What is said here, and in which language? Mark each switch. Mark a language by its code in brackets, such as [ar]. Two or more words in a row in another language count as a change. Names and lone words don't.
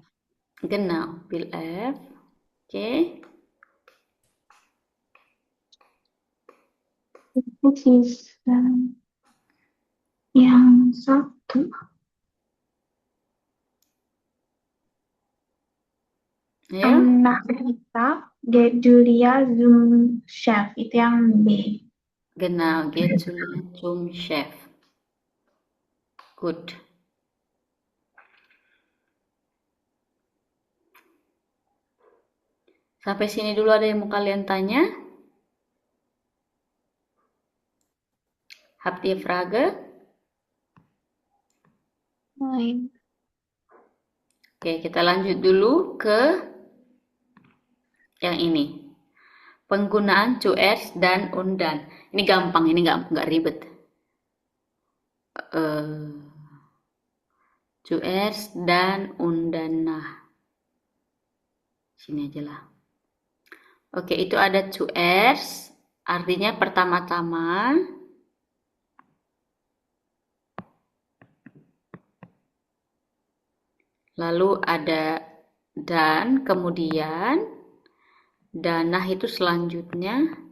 [de] Genau, Bild F. Oke. [id] Itu sisa yang 1. Ayo. Nah, kita [de] get Julia zum Chef [id] itu yang B. [de] Genau, geht zum Chef. [en] Good. [id] Sampai sini dulu ada yang mau kalian tanya? [de] Habt ihr Frage? Nein. [id] Oke, kita lanjut dulu ke yang ini. Penggunaan zuerst dan [de] und dann. [id] Ini gampang, ini nggak ribet. [de] Zuerst dan und dann nah. [id] Sini aja lah. Oke, itu ada zuerst, artinya pertama-tama. Lalu ada dan, kemudian, danah itu selanjutnya.